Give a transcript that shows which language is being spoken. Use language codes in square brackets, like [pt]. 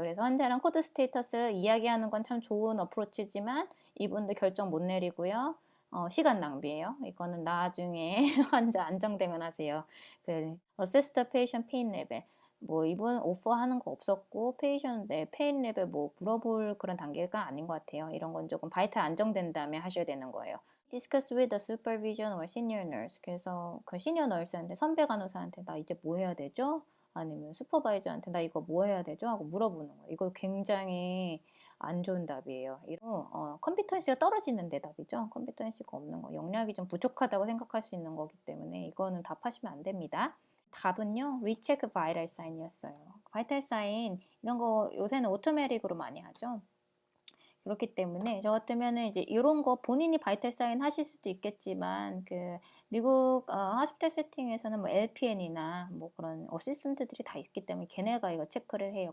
[ko] 그래서 환자랑 코드 스테이터스를 이야기하는 건 참 좋은 어프로치지만 이분들 결정 못 내리고요. 시간 낭비예요. 이거는 나중에 환자 안정되면 하세요. [en] Assess the patient pain level. [ko] 뭐 이분 오퍼하는 거 없었고 페이션의 페인 레벨 뭐 물어볼 그런 단계가 아닌 것 같아요. 이런 건 조금 바이탈 안정된 다음에 하셔야 되는 거예요. [en] Discuss with the supervision or senior nurse. [ko] 그래서 그 시니어 널스한테 선배 간호사한테 나 이제 뭐 해야 되죠? 아니면 슈퍼바이저한테 나 이거 뭐 해야 되죠? 하고 물어보는 거예요. 이거 굉장히 안 좋은 답이에요. 컴피턴시가 떨어지는 대답이죠. 컴피턴시가 없는 거. 역량이 좀 부족하다고 생각할 수 있는 거기 때문에 이거는 답하시면 안 됩니다. 답은요, [en] recheck vital sign [ko] 이었어요. 바이탈 사인 이런 거 요새는 오토매틱으로 많이 하죠. 그렇기 때문에 저 같으면은 이제 이런 거 본인이 바이탈 사인 하실 수도 있겠지만 미국 하스피탈 세팅에서는 뭐 LPN이나 뭐 그런 어시스턴트들이 다 있기 때문에 걔네가 이거 체크를 해요.